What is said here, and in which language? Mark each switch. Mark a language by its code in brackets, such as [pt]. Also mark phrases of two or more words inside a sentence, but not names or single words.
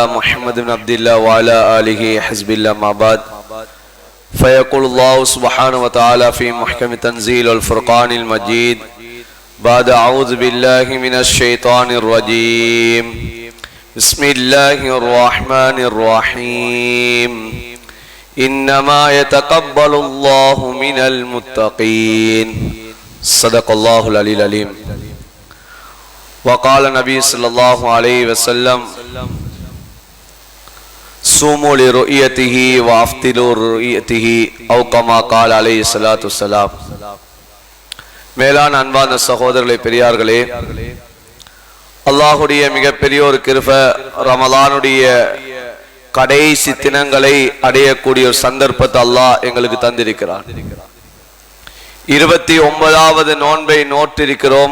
[ar] محمد بن عبد الله وعلى آله حزب الله ما بعد فيقول الله سبحانه وتعالى في محكم تنزيل الفرقان المجيد بعد أعوذ بالله من الشيطان الرجيم بسم الله الرحمن الرحيم إنما يتقبل الله من المتقين صدق الله العلي العليم وقال النبي صلى الله عليه وسلم صوموا لرؤيته وافطروا لرؤيته أو كما قال عليه الصلاة والسلام. [ta] மேலான அன்பான சகோதரர்களே, பெரியார்களே, அல்லாஹுடைய மிகப்பெரிய ஒரு கிருபை, ரமலானுடைய கடைசி தினங்களை அடையக்கூடிய ஒரு சந்தர்ப்பத்தை அல்லாஹ் எங்களுக்கு தந்திருக்கிறார். 29வது நோன்பை நோற்றிருக்கிறோம்.